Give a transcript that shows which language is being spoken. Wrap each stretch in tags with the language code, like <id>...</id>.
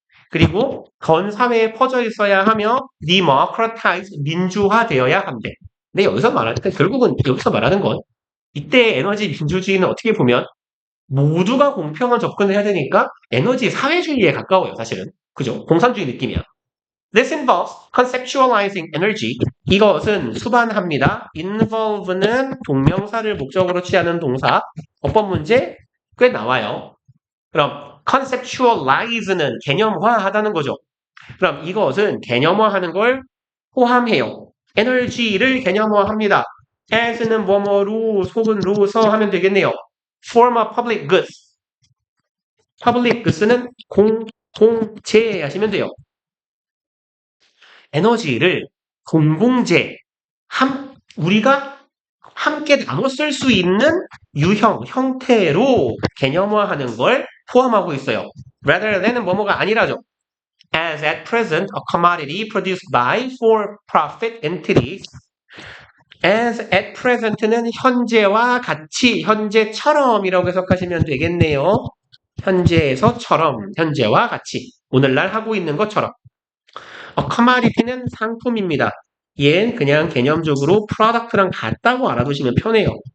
<ko>그리고 전 사회에 퍼져 있어야 하며 democratized, 민주화되어야 한대. 근데 결국은 여기서 말하는 건 이때 에너지 민주주의는 어떻게 보면 모두가 공평한 접근을 해야 되니까 에너지 사회주의에 가까워요, 사실은. 그죠? 공산주의 느낌이야.</ko> <en>This involves conceptualizing energy.</en> <ko>이것은 수반합니다. involve는 동명사를 목적으로 취하는 동사. 어법 문제 꽤 나와요. 그럼 conceptualize는 개념화하다는 거죠. 그럼 이것은 개념화하는 걸 포함해요. 에너지를 개념화합니다. as는 뭐뭐로, 속은 로서 하면 되겠네요.</ko> <en>form of public goods.</en> <ko>public goods는 공동체 하시면 돼요. 에너지를 공공재, 우리가 함께 나눠 쓸 수 있는 유형, 형태로 개념화하는 걸 포함하고 있어요. rather than은 뭐뭐가 아니라죠.</ko> <en>As at present, a commodity produced by for-profit entities.</en> <ko>As at present는 현재와 같이, 현재처럼이라고 해석하시면 되겠네요. 현재에서처럼, 현재와 같이, 오늘날 하고 있는 것처럼. commodity는 상품입니다. 얘는 그냥 개념적으로 product랑 같다고 알아두시면 편해요.</ko>